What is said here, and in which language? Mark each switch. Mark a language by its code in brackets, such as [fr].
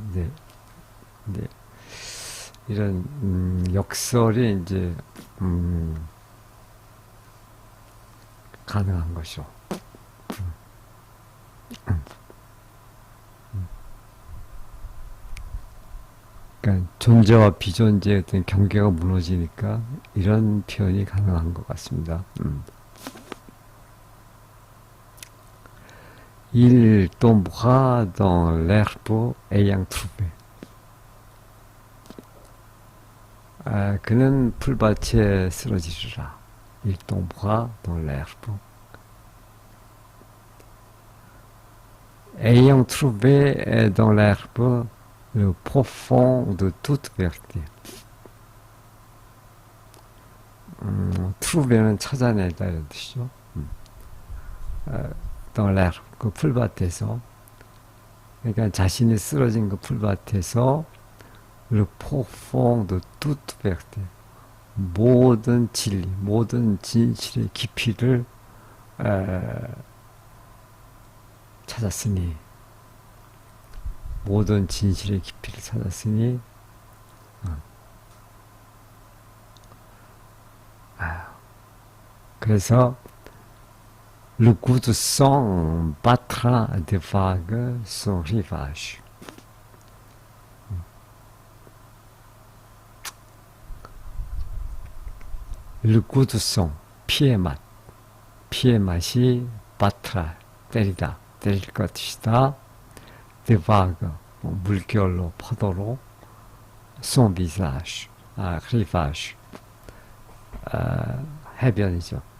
[ko] 이제 이런 역설이 이제 가능한 것이죠. 그러니까 존재와 비존재의 어떤 경계가 무너지니까 이런 표현이 가능한 것 같습니다. [fr] Il tombera dans l'herbe ayant trouvé. [ko] 그는 풀밭에 쓰러지리라. [fr] Il tombera dans l'herbe ayant trouvé dans l'herbe le profond de toute vérité. [ko] trouvé는 찾아내다 이런 뜻이죠. dans l'herbe, 그 풀밭에서, 그러니까 자신이 쓰러진 그 풀밭에서 le profond de toute vérité, 모든 진리, 모든 진실의 깊이를 찾았으니, 모든 진실의 깊이를 찾았으니, [fr] 그래서 le goût de sang battra des vagues son rivage. [ko] le goût de sang, 피의 맛, 피의 맛이 아바트라, 때리다, 때릴 것이다. de vague, 물결로, 파도로, son visage, rivage, 해변이죠.